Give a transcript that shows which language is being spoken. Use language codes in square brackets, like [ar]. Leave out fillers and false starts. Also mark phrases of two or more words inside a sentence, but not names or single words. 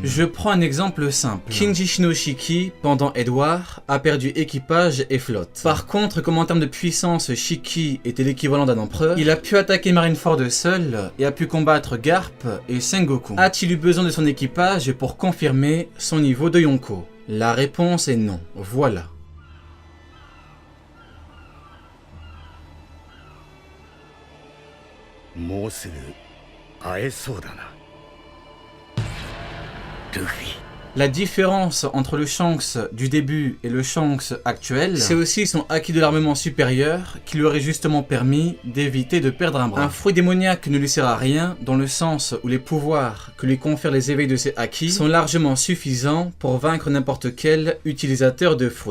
[fr] Je prends un exemple simple. Kinji Shinoshiki, pendant Edward, a perdu équipage et flotte. Par contre, comme en termes de puissance, Shiki était l'équivalent d'un empereur, il a pu attaquer Marineford seul et a pu combattre Garp et Sengoku. A-t-il eu besoin de son équipage pour confirmer son niveau de Yonko? La réponse est non. Voilà. [ja] もうすぐ会えそうだな。ルフィ。 [fr] La différence entre le Shanks du début et le Shanks actuel, c'est aussi son acquis de l'armement supérieur qui lui aurait justement permis d'éviter de perdre un bras. Un fruit démoniaque ne lui sert à rien dans le sens où les pouvoirs que lui confèrent les éveils de ses acquis sont largement suffisants pour vaincre n'importe quel utilisateur de fruits.